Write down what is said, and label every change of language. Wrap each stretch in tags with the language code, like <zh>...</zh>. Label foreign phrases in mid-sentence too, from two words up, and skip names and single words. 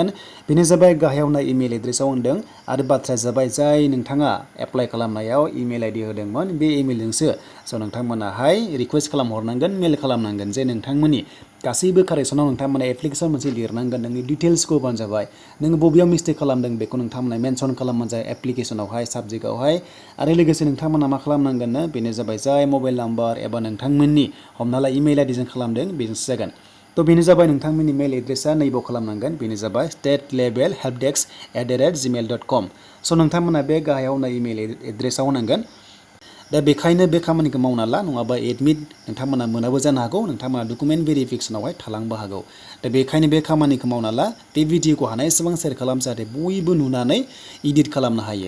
<brx>बेनो जाबाय गाहायाव नाय इमेल एड्रेसाव होनदों आरो बाथ्राया जाबाय जाय नोंथाङा एप्लाइ खालामनायाव</brx> <en>email ID</en> <brx>होदोंमोन बे इमेलजोंसो स' नोंथांमोनाहाय रिक्वेस्ट खालामहरनांगोन मेल खालामनांगोन जे नोंथांमोननि गासैबो कारेक्सनाव नोंथांमोना एप्लिकेसन मोनसे लिरनांगोन नोंनि डिटेल्सखौ होबानो जाबाय नोङो बबेयाव मिस्टेक खालामदों बेखौ नोंथांमोना मेनसन खालामबानो जाबाय एप्लिकेसनावहाय साबजेक्टआवहाय आरो लोगोसे नोंथांमोना मा खालामनांगोन बेनो जाबाय जाय</brx> <en>mobile number</en> <brx>एबा नोंथांमोननि हमना ला इमेल आइडिजों खालामदों बेजोंसो जागोन। तो बेनो जाबाय नोंथांमोननि मेल एड्रेसा नैबाव खालामनांगोन बेनो जाबाय state-level-helpdesk@gmail.com स' नोंथांमोना बे गाहायाव नाय इमेल एड्रेसाव होनांगोन। दा बेखायनो बे खामानिखौ मावना ला नङाबा एडमिट नोंथांमोना मोनाबो जानो हागौ नोंथांमोना डकुमेन्ट भेरिफिकेसनावहाय थालांबो हागौ। दा बेखायनो बे खामानिखौ मावना ला बे भिडिअखौ हानायसेबां शेयार खालाम जाहाथे बयबो नुनानै एडिट खालामनो हायो।</brx>